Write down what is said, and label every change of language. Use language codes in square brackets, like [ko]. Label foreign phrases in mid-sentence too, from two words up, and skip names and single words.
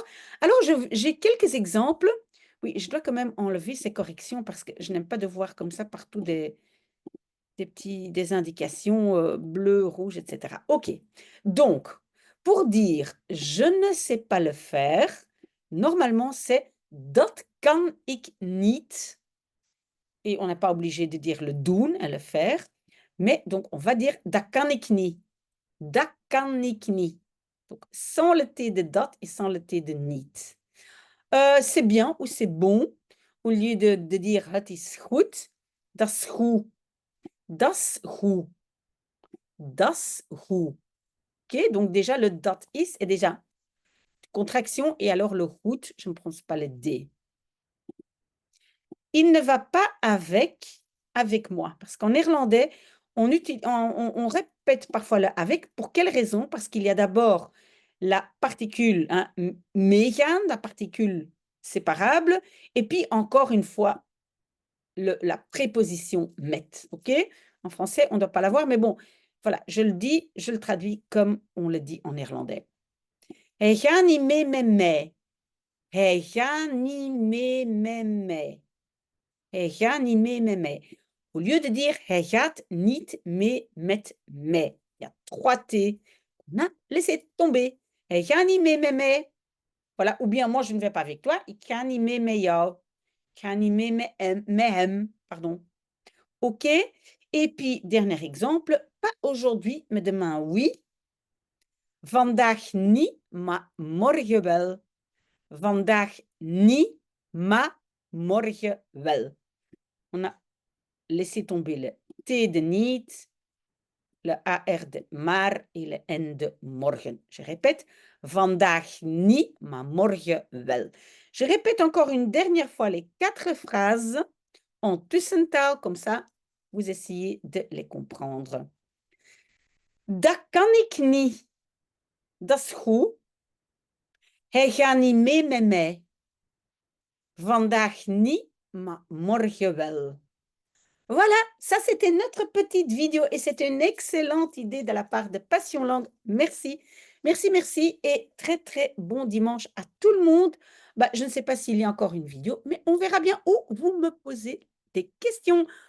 [fr] Alors, j'ai quelques exemples. Oui, je dois quand même enlever ces corrections parce que je n'aime pas de voir comme ça partout des indications bleues, rouges, etc. OK. Donc, pour dire je ne sais pas le faire, normalement, c'est [nl] dat kan ik niet. [fr] Et on n'est pas obligé de dire le doen, hein, le faire. Mais donc, on va dire [nl] dat kan ik niet. Dat kan ik niet. [fr] Donc, sans le T de dat et sans le T de niet. C'est bien ou c'est bon. Au lieu de dire [nl] het is goed, dat is goed. Dat is goed. Dat is goed. [fr] OK, donc déjà le [nl] dat is [fr] est déjà contraction et alors le goed, je ne prononce pas le D. Il ne va pas avec moi. Parce qu'en néerlandais, on répète parfois le avec. Pour quelle raison? Parce qu'il y a d'abord la particule hein, meegaan, la particule séparable, et puis encore une fois, la préposition met. OK? En français, on ne doit pas l'avoir, mais bon, voilà, je le dis, je le traduis comme on le dit en néerlandais. [nl] Hij gaat niet mee met mij. Hij gaat niet mee met mij. Hij gaat niet mee met mij. [fr] Au lieu de dire [nl] hij gaat niet mee met mij. [fr] Il y a 3 T qu'on a laissé tomber. [nl] Hij gaat niet mee met mij. [fr] Voilà. Ou bien moi je ne vais pas avec toi. [nl] Ik ga niet mee met jou. Ik ga niet mee met hem. [fr] Pardon. OK. Et puis, dernier exemple. Pas aujourd'hui, mais demain oui. [nl] Vandaag niet, maar morgen wel. Vandaag niet, maar morgen wel. [fr] On a laissé tomber le T de niet, le AR de maar et le N de morgen. Je répète, [nl] vandaag niet, maar morgen wel. [fr] Je répète encore une dernière fois les 4 phrases en tussentaal, comme ça, vous essayez de les comprendre. [nl] Dat kan ik niet. Dat is goed. Hij gaat niet mee met mij. Vandaag niet, maar morgen wel. [fr] Voilà, ça c'était notre petite vidéo et c'est une excellente idée de la part de Passion Langue. Merci, merci, merci et très très bon dimanche à tout le monde. Bah, je ne sais pas s'il y a encore une vidéo, mais on verra bien où vous me posez des questions.